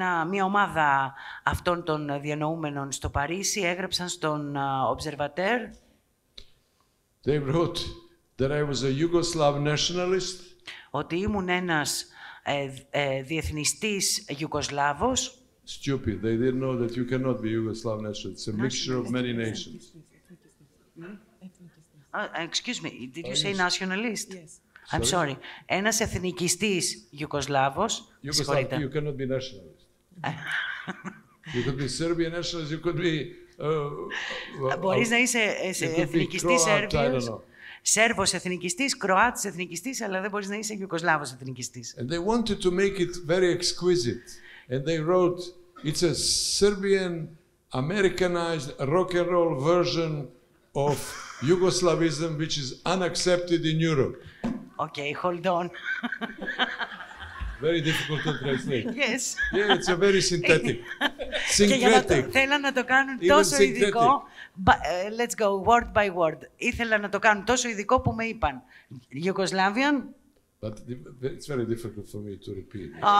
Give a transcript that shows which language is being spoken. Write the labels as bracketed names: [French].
[Greek] μια ομάδα αυτών των διανοούμενων στο Παρίσι έγραψαν στον Observateur. [English] They wrote that I was a Yugoslav nationalist. [Greek] Ότι ήμουν ένας διεθνιστής Ιουγκοσλάβος. [English] Stupid. They didn't know that you cannot be Yugoslav nationalist. It's a mixture of many nations. Excuse me, did you say nationalist? Yes. I'm sorry. [Greek] Ένας εθνικιστής Ιουγκοσλάβος. [English] You cannot be nationalist. You could be Serbian nationalist, you could be... [Greek] Μπορείς να είσαι εθνικιστής Σέρβιος, Σέρβος εθνικιστής, Κροάτης εθνικιστής, αλλά δεν μπορείς να είσαι Ιουγκοσλάβος εθνικιστής. [English] And they wanted to make it very exquisite. And they wrote, it's a Serbian Americanized rock and roll version of Yugoslavism, which is unaccepted in Europe. Okay, hold on. Very difficult to translate. Yes. Yeah, it's a very synthetic. Syncretic. [Greek] Θέλαν να το κάνουν τόσο ειδικό. [English] Let's go word by word. [Greek] Ήθελαν να το κάνουν τόσο ειδικό που με είπαν Yugoslavian. [English] But it's very difficult for me to repeat.